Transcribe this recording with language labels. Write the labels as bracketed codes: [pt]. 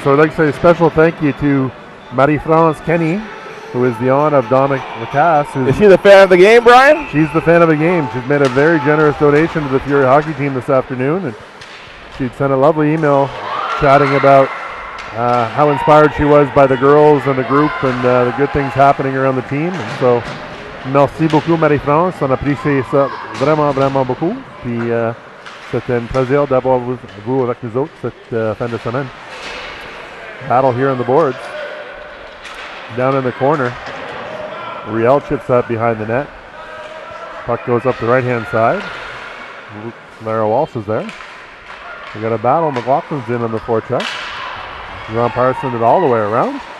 [en] So I'd like to say a special thank you to Marie-France Kenny, who is the aunt of Dominic Lacasse. Is she the fan of the game, Brian? She's the fan of the game. She's made a very generous donation to the Fury hockey team this afternoon. And she'd sent a lovely email chatting about how inspired she was by the girls and the group and the good things happening around the team. And so, [fr] merci beaucoup Marie-France. On apprécie ça vraiment, vraiment beaucoup. Puis, c'était un plaisir d'avoir vous avec nous autres cette fin de semaine. [en] Battle here on the boards. Down in the corner. Riel chips that behind the net. Puck goes up the right-hand side. Lara Walsh is there. We got a battle. McLaughlin's in on the forecheck. Remparts send it all the way around.